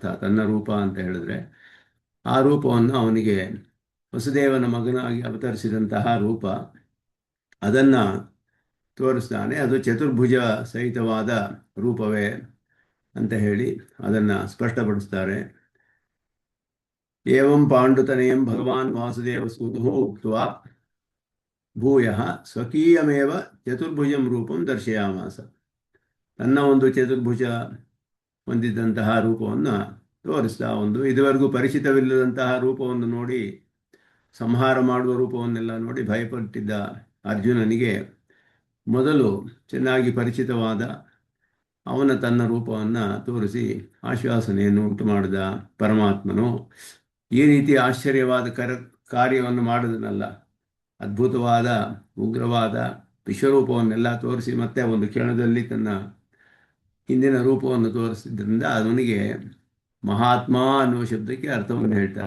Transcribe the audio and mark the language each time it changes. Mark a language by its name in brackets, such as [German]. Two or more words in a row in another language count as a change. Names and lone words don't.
[Kannada] ತನ್ನ ರೂಪ ಅಂತ ಹೇಳಿದ್ರೆ ಆ ರೂಪವನ್ನು ಅವನಿಗೆ ವಸುದೇವನ ಮಗನಾಗಿ ಅವತರಿಸಿದಂತಹ ರೂಪ ಅದನ್ನು ತೋರಿಸ್ತಾನೆ. ಅದು ಚತುರ್ಭುಜ ಸಹಿತವಾದ ರೂಪವೇ ಅಂತ ಹೇಳಿ ಅದನ್ನು ಸ್ಪಷ್ಟಪಡಿಸ್ತಾರೆ. [Sanskrit] ಏವಂ ಪಾಂಡುತನಯಂ ಭಗವಾನ್ ವಾಸುದೇವ ಸೂತುಃ ಉಕ್ತ್ವಾ ಭೂಯಃ ಸ್ವಕೀಯಮೇವ ಚತುರ್ಭುಜಂ ರೂಪಂ ದರ್ಶಯಾಮಾಸ. [Kannada] ತನ್ನ ಒಂದು ಚತುರ್ಭುಜ ಹೊಂದಿದ್ದಂತಹ ರೂಪವನ್ನು ತೋರಿಸ್ತಾ, ಒಂದು ಇದುವರೆಗೂ ಪರಿಚಿತವಿಲ್ಲದಂತಹ ರೂಪವನ್ನು ನೋಡಿ, ಸಂಹಾರ ಮಾಡುವ ರೂಪವನ್ನೆಲ್ಲ ನೋಡಿ ಭಯಪಟ್ಟಿದ್ದ ಅರ್ಜುನನಿಗೆ ಮೊದಲು ಚೆನ್ನಾಗಿ ಪರಿಚಿತವಾದ ಅವನ ತನ್ನ ರೂಪವನ್ನು ತೋರಿಸಿ ಆಶ್ವಾಸನೆಯನ್ನು ಉಂಟು ಮಾಡಿದ ಪರಮಾತ್ಮನು ಈ ರೀತಿ ಆಶ್ಚರ್ಯವಾದ ಕಾರ್ಯವನ್ನು ಮಾಡಿದನಲ್ಲ, ಅದ್ಭುತವಾದ ಉಗ್ರವಾದ ವಿಶ್ವರೂಪವನ್ನೆಲ್ಲ ತೋರಿಸಿ ಮತ್ತೆ ಒಂದು ಕ್ಷಣದಲ್ಲಿ ತನ್ನ ಹಿಂದಿನ ರೂಪವನ್ನು ತೋರಿಸಿದ್ರಿಂದ ಅವನಿಗೆ ಮಹಾತ್ಮ ಅನ್ನುವ ಶಬ್ದಕ್ಕೆ ಅರ್ಥವನ್ನು ಹೇಳ್ತಾರೆ.